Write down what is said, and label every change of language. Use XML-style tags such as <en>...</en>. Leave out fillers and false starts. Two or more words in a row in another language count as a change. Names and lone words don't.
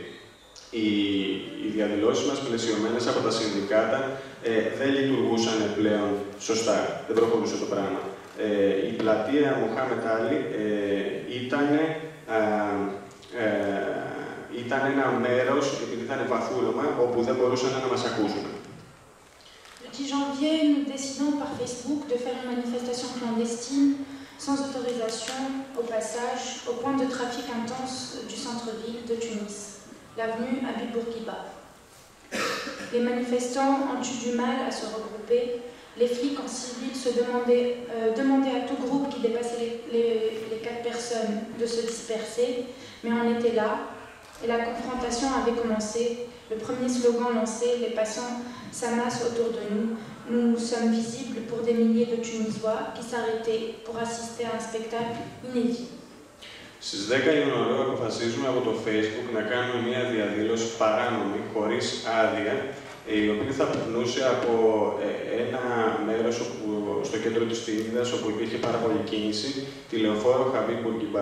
<el>Οι διαδηλώσεις μας, πλαισιωμένες από τα συνδικάτα, δεν λειτουργούσαν πλέον σωστά. Δεν προχωρούσε το πράγμα. Η πλατεία Μοχάμετ Άλι ήταν ένα μέρος, επειδή ήταν βαθούλωμα, όπου δεν μπορούσαν να μας ακούσουν.</el> <fr>Le 10 janvier, nous décidons par Facebook de faire une manifestation clandestine, sans autorisation, au passage, au point de trafic intense du centre-ville de Tunis, l'avenue Habib Bourguiba. Les manifestants ont eu du mal à se regrouper. Les flics en civil se demandaient à tout groupe qui dépassait les 4 personnes de se disperser, mais on était là, et la confrontation avait commencé. Le premier slogan lancé, les passants s'amassent autour de nous. Nous sommes visibles pour des milliers de Tunisois qui s'arrêtaient pour assister à un spectacle inédit.</fr> <el>Στις 10 Ιανουαρίου αποφασίζουμε από το Facebook να κάνουμε μια διαδήλωση παράνομη, χωρίς άδεια, η οποία θα περνούσε από ένα μέρος στο κέντρο της Τίνιδας, όπου υπήρχε πάρα πολλή κίνηση, τη λεωφόρο Χαμπίμπ Μπουργκιμπά.</el>